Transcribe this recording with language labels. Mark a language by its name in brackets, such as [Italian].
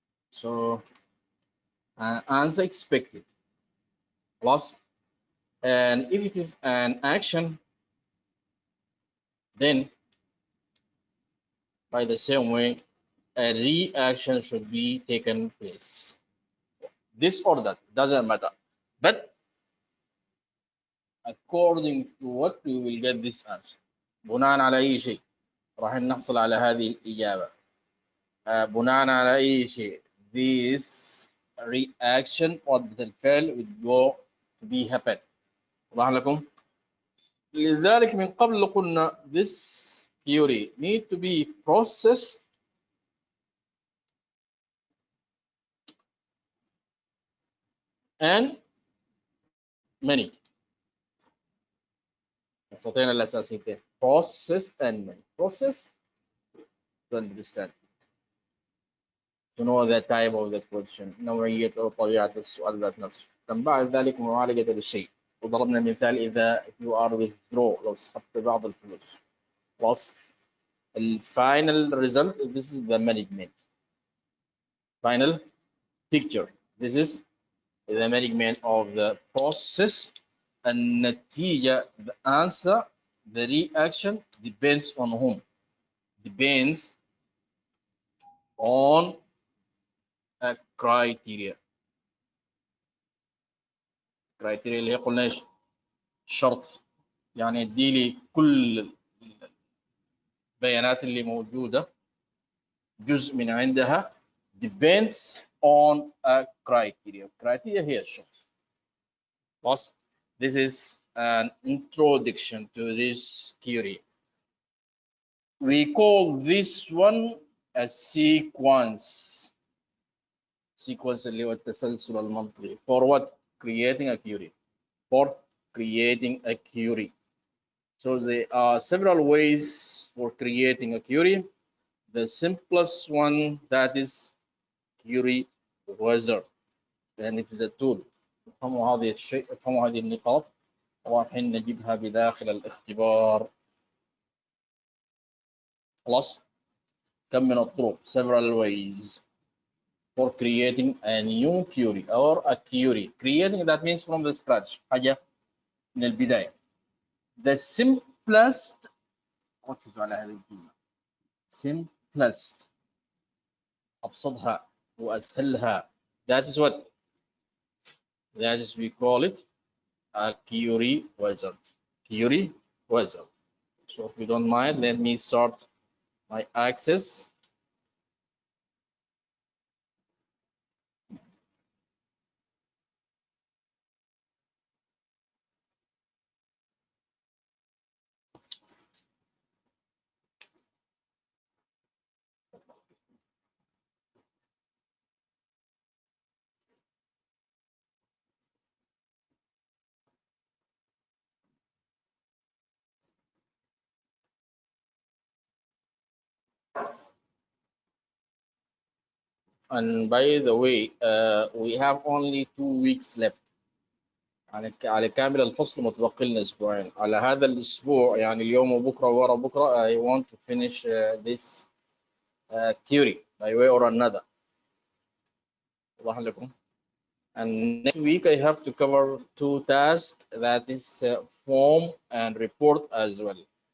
[English] So an answer expected plus, and if it is an action, then by the same way, a reaction should be taken place. This or that doesn't matter, but according to what we will get this answer. [Arabic] بناء على أي شيء راح نحصل على هذه الإجابة. بناء على أي شيء [English] this reaction [Arabic] ردة الفعل [English] would go to be happen. [Arabic] واضح لكم؟ لذلك من قبل قلنا [English] this theory need to be processed and managed. [Arabic] الخطين الأساسيتين [English] process and manage. Process to understand, to know the type of the question، [Arabic] نوعية أو طبيعة السؤال ذات نفسه. ثم بعد ذلك معالجة للشيء. وضربنا مثال إذا [English] you are withdraw [Arabic] لو سحبت بعض الفلوس. خلاص. [English] الفاينل result this is the management. Final picture this is the management of the process. النتيجة the answer the reaction depends on whom? Depends on a criteria. [Arabic] criteria اللي هي قلنا ايش؟ شرط، يعني يدي لي كل البيانات اللي موجودة جزء من عندها [English] depends on a criteria. [Arabic] criteria هي الشرط. خلاص. [English] This is an introduction to this theory. We call this one a sequence. [Arabic] Sequence اللي هو التسلسل المنطقي. [English] For what? Creating a query. For creating a query. So there are several ways for creating a query. The simplest one that is query wizard, and it is a tool. [Arabic] افهموا هذه الشيء، افهموا هذه النقاط ورايحين نجيبها بداخل الاختبار. خلاص. كم من الطرق [English] several ways for creating a new query or a query. Creating that means from the scratch، [Arabic] حاجة من البداية. [English] The simplest، [Arabic] ركزوا على هذه الكلمة، simplest، أبسطها وأسهلها. [English] That is what? That is we call it a query wizard. Query wizard. So if you don't mind, let me start my access. And by the way, we have only 2 weeks left. [Arabic] على كامل الفصل متبقي لنا اسبوعين. على هذا الاسبوع يعني اليوم وبكره ورا بكره [English] I want to finish this theory by way or another. [Arabic] واضح لكم؟ [English] And next week I have to cover 2 tasks, that is form and report as well.